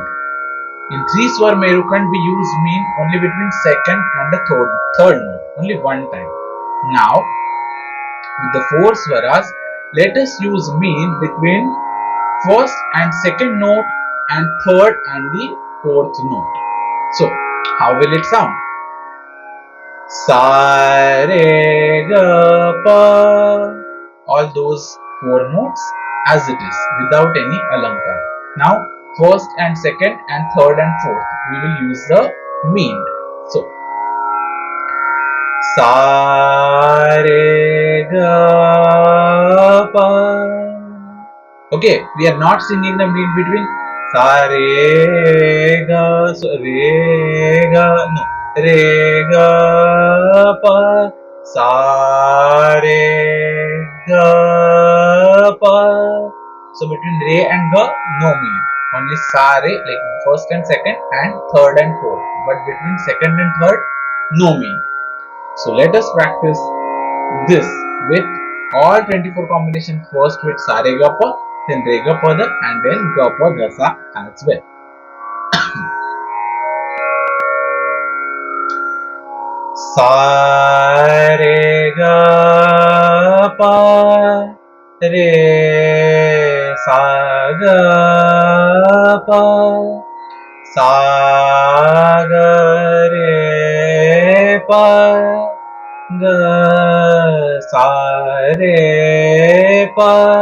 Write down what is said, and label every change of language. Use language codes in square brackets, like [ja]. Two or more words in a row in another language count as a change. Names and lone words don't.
[en] In 3-swar Merukhand we use Meend only between second and the third note, only one time. Now with the 4 swaras, let us use Meend between first and second note and third and the fourth note. So how will it sound? Sa re ga pa, all those 4 notes as it is without any alankar. Now first and second and third and fourth we will use the Meend. So sa re ga pa. Okay, we are not singing the Meend between sa re ga, so re ga, no, re ga pa sa re ga pa. So between re and ga, no Meend, only sa re, like first and second and third and fourth, but between second and third, no Meend. So let us practice this with all 24 combinations, first with sa re ga pa, then re ga pa da, and then ga pa ga sa as well. Sa re ga pa re sa ga pa sa ga re pa ga sa re pa